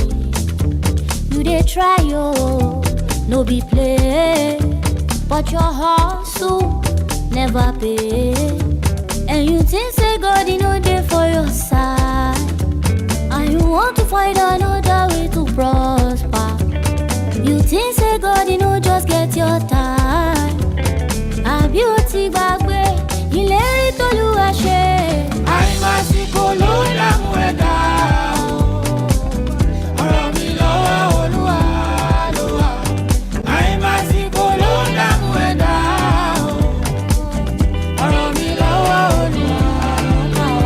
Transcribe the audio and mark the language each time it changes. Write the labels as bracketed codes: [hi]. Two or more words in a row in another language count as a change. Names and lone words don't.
[pcm] You dey try, oh, no be play, but your hustle never pay. And you think say God, you know dey for your side, and you want to find another way to prosper. You think say God, you know just get your time. [yo] A beauty gbàgbé ìlérí t'Olúwa ṣe. Àìmásìkò ló dààmú ẹ̀dá o. Ọ̀rọ̀ mi lọ́wọ́ Olúwa ló wà. Àìmásìkò ló dààmú ẹ̀dá o. Ọ̀rọ̀ mi lọ́wọ́ Olúwa ló wà.